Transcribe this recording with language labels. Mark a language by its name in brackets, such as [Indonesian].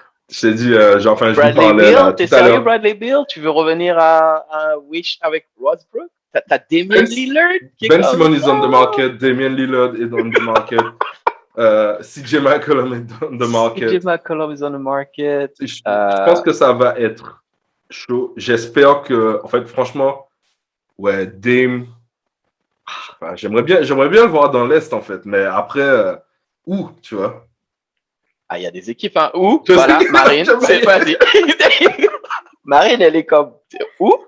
[French] Je t'ai dit, genre, enfin, je vous parlais là, t'es sérieux, Bradley Beal? Tu veux revenir à Wish avec Westbrook? T'as Damian Lillard? [English] Ben Simmons is on the market. Damian Lillard is on the market. CJ McCollum is on the market. CJ McCollum is on the market. [French] Je pense que ça va être chaud. J'espère que, en fait, franchement, ouais, Dame. J'aimerais bien le voir dans l'Est, en fait. Mais après, où, tu vois? Ah, il y a des équipes, hein. Où? Voilà, Marine, c'est pas dit. Marine, elle est comme, où?